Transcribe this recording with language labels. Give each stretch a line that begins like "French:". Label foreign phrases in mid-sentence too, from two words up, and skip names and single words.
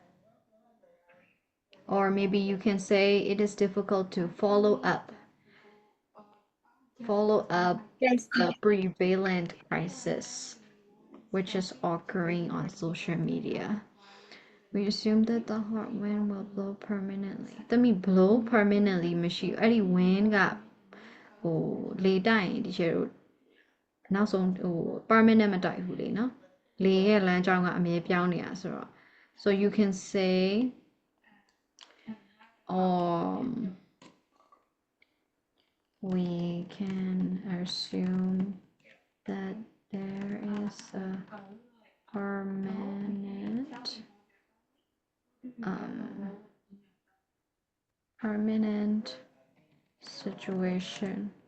English: Or maybe you can say it is difficult to follow up the prevalent crisis which is occurring on social media. We assume that the hot wind will blow permanently. Blow permanently
Burmese: မရှိဘူးအဲ့ဒီ wind ကလေတိုက်ရင်ဒီကျတော့နောက်ဆုံးpermanent မတိုက်ဘူးလေနော်လေရဲ့လမ်းကြောင်းကအမြဲပြောင်းနေတာဆိုတော့
English: so you can say we can assume that there is a permanent situation